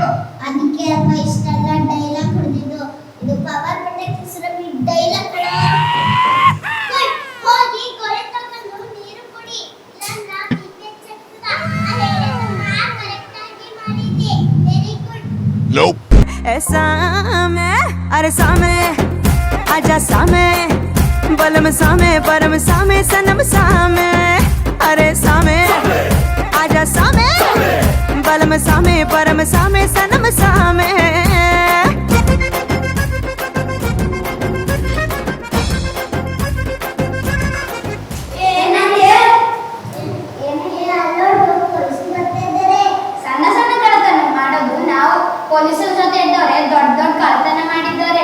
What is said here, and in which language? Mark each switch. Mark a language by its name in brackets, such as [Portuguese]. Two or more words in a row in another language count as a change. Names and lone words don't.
[Kannada] ಅದಕ್ಕೆ ಅಪ್ಪ ಇಷ್ಟೆಲ್ಲ ಡೈಲಾಗ್ ಹೊಡೆದಿದ್ದು. ಇದು ಪವರ್ ಪಟಾಕಿ ಡೈಲಾಗ್. ಹೋಗಿ ಕೊಳೆ ತಗೊಂಡು ನೀರು ಕುಡಿ, ಇಲ್ಲ ಬಿಪಿ ಹೆಚ್ಚಾಗ್ತದ. ಕರೆಕ್ಟ್ ಆಗಿ ಮಾಡಿದ್ದೆ. [English] very good. [Hindi] सामे अरे सामे आजा सामे, बलम सामे परम सामे सनम सामे. अरे सामे आजा सामे, बलम सामे परम सामे सनम सामे. [Kannada] ಪೊಲೀಸರ ಜೊತೆ ಇದ್ದವ್ರೆ ದೊಡ್ಡ ದೊಡ್ಡ ಕಳ್ಳತನ ಮಾಡಿದ್ದಾರೆ.